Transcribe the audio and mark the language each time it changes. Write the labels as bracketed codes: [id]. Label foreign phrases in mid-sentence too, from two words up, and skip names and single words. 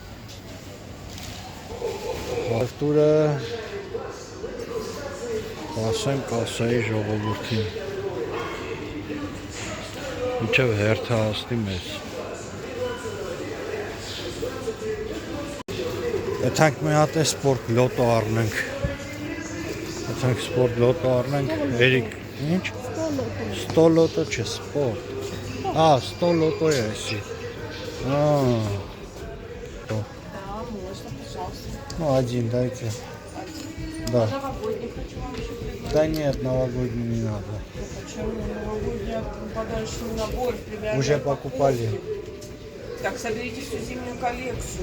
[hy] Արտուրը հասանք կասայի ժողովրդին։ Մինչև հերթը հասնի մեզ։ Եթանք մի հատ է սպորտ լոտո առնենք։ Եթանք սպորտ լոտո առնենք, երիք, ինչ? 100 լոտո չէ, սպորտ։ 100 լոտո է այսի։ [ru] Ну, один дайте. Да. Да нет, новогодний не надо. Почему новогодний подарочный набор примерно? Уже покупали. Так, соберите всю зимнюю коллекцию.